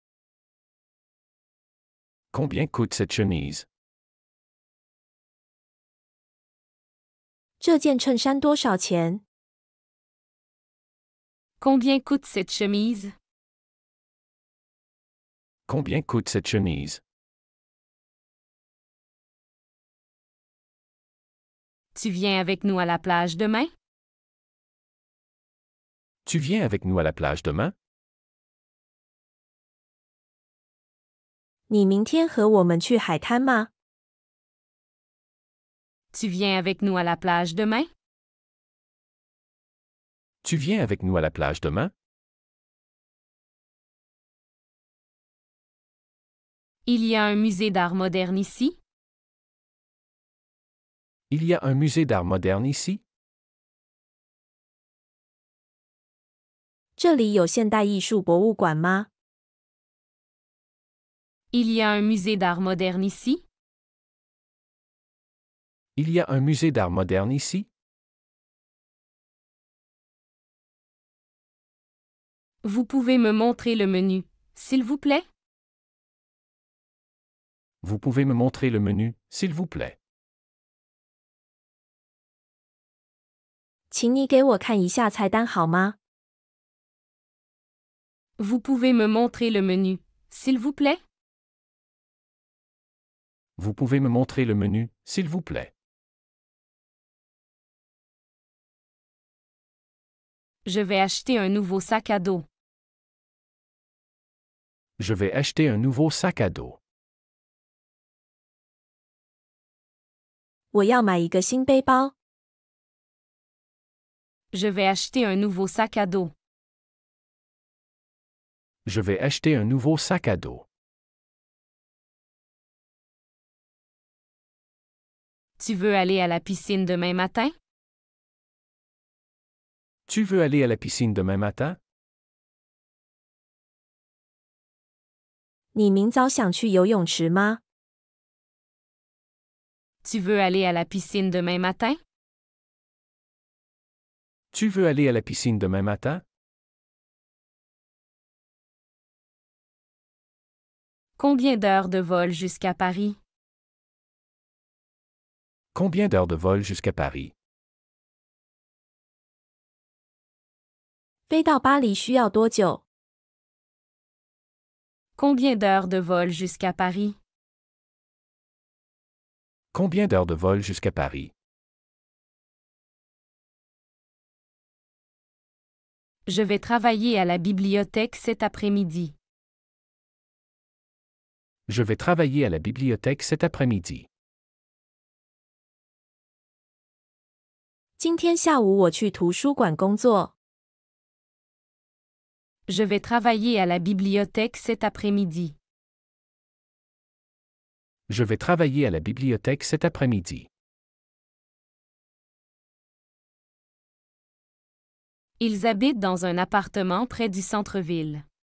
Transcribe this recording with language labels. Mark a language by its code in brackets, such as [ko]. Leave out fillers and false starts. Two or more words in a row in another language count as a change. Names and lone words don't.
[fr] Combien coûte cette chemise? [zh] 这件衬衫多少钱？ [fr] Combien coûte cette chemise? Combien coûte cette chemise? Tu viens avec nous à la plage demain? Tu viens avec nous à la plage demain? [zh] 你明天和我们去海滩吗？ [fr] Tu viens avec nous à la plage demain? Tu viens avec nous à la plage demain? Il y a un musée d'art moderne ici? Il y a un musée d'art moderne ici? [zh] 这里有现代艺术博物馆吗？ [fr] Il y a un musée d'art moderne ici? Il y a un musée d'art moderne ici? Vous pouvez me montrer le menu, s'il vous plaît? Vous pouvez me montrer le menu, s'il vous plaît? [zh] 请你给我看一下菜单好吗？ [fr] Vous pouvez me montrer le menu, s'il vous plaît? Vous pouvez me montrer le menu, s'il vous plaît? Je vais acheter un nouveau sac à dos. Je vais acheter un nouveau sac à dos. [zh] 我要买一个新背包。 [fr] Je vais acheter un nouveau sac à dos. Je vais acheter un nouveau sac à dos. Tu veux aller à la piscine demain matin? Tu veux aller à la piscine demain matin? [zh] 你明早想去游泳池吗？ [fr] Tu veux aller à la piscine demain matin? Tu veux aller à la piscine demain matin? Combien d'heures de vol jusqu'à Paris? Combien d'heures de vol jusqu'à Paris? [zh] 飞到巴黎需要多久？ [fr] Combien d'heures de vol jusqu'à Paris? Combien d'heures de vol jusqu'à Paris? Je vais travailler à la bibliothèque cet après-midi. Je vais travailler à la bibliothèque cet après-midi. [zh] 今天下午我去图书馆工作。 [fr] Je vais travailler à la bibliothèque cet après-midi. Je vais travailler à la bibliothèque cet après-midi. Ils habitent dans un appartement près du centre-ville.